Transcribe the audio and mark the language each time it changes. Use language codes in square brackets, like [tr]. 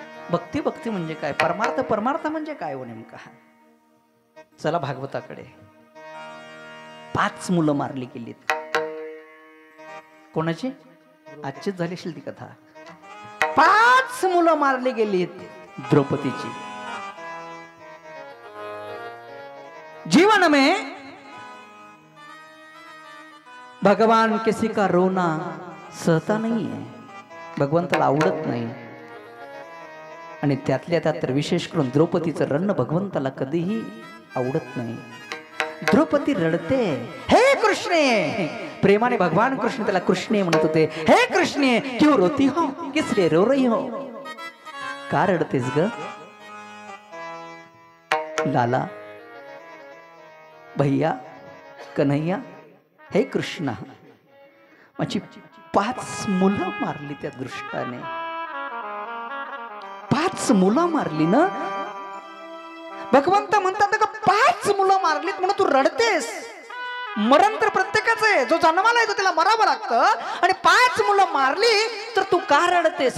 [mr] भक्ती भक्ती म्हणजे काय? परमार्थ परमार्थ म्हणजे काय हो नेमका? चला भागवताकडे. 5 मुलं मारली गेलीत. कोणाची? आजचीच झाली असेल ती कथा. 5 मुलं मारली गेलीत द्रौपदीची. [hi] जीवन में भगवान किसी का रोना सहता नहीं है, [mr] भगवंताला आवडत नाही. आणि त्यातल्या त्यात तर विशेष करून द्रौपदीचं रडणं भगवंताला कधीही आवडत नाही. द्रौपदी रडते, हे कृष्णे. प्रेमाने भगवान कृष्ण त्याला कृष्णे म्हणत होते. [hi] हे कृष्णे क्यों रोती हो, किस लिए रो रही हो? [mr] का रडतेस ग [hi] लाला, भैया, कन्हैया? [mr] हे कृष्णा, माझी 5 मुलं मारली त्या दृष्टाने. 5 मुलं मारली ना. भगवंत म्हणतात का 5 मुलं मारलीत म्हणून तू रडतेस? मरण तर प्रत्येकाच आहे. जो जन्माला येतो त्याला मरावं लागतं, आणि 5 मुलं मारली तर तू का रडतेस?